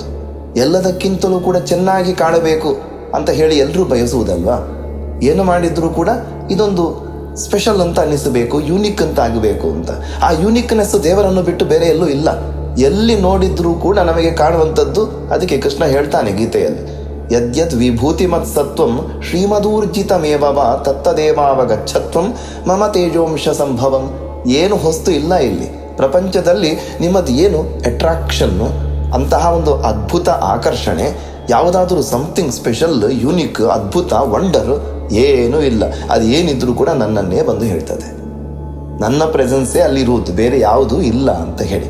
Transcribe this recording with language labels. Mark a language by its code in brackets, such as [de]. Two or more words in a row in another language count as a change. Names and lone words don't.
[kn] ಎಲ್ಲದಕ್ಕಿಂತಲೂ ಕೂಡ ಚೆನ್ನಾಗಿ ಕಾಣಬೇಕು ಅಂತ ಹೇಳಿ ಎಲ್ಲರೂ ಬಯಸುವುದಲ್ವಾ? ಏನು ಮಾಡಿದರೂ ಕೂಡ ಇದೊಂದು ಸ್ಪೆಷಲ್ ಅಂತ ಅನ್ನಿಸಬೇಕು, ಯೂನಿಕ್ ಅಂತ ಆಗಬೇಕು ಅಂತ. ಆ ಯೂನಿಕ್ನೆಸ್ ದೇವರನ್ನು ಬಿಟ್ಟು ಬೇರೆ ಎಲ್ಲೂ ಇಲ್ಲ. ಎಲ್ಲಿ ನೋಡಿದ್ರೂ ಕೂಡ ನಮಗೆ ಕಾಣುವಂಥದ್ದು. ಅದಕ್ಕೆ ಕೃಷ್ಣ ಹೇಳ್ತಾನೆ ಗೀತೆಯಲ್ಲಿ, [sa] ಯದ್ಯದ್ ವಿಭೂತಿಮತ್ ಸತ್ವಂ ಶ್ರೀಮದೂರ್ಜಿತಮೇವ ತತ್ತದೇವಾವಗಚ್ಚತ್ವಂ ಮಮ ತೇಜೋಂಶ ಸಂಭವಂ. [kn] ಏನು ಹೊಸ್ತು ಇಲ್ಲ ಇಲ್ಲಿ ಪ್ರಪಂಚದಲ್ಲಿ. ನಿಮ್ಮದು ಏನು ಅಟ್ರಾಕ್ಷನ್ನು, ಅಂತಹ ಒಂದು ಅದ್ಭುತ ಆಕರ್ಷಣೆ, ಯಾವುದಾದ್ರೂ [en] something special, [kn] ಯುನಿಕ್, ಅದ್ಭುತ, ವಂಡರ್ ಏನೂ ಇಲ್ಲ. ಅದು ಏನಿದ್ರೂ ಕೂಡ ನನ್ನನ್ನೇ ಬಂದು ಹೇಳ್ತದೆ. ನನ್ನ ಪ್ರೆಸೆನ್ಸೇ ಅಲ್ಲಿರುವುದು, ಬೇರೆ ಯಾವುದೂ ಇಲ್ಲ ಅಂತ ಹೇಳಿ.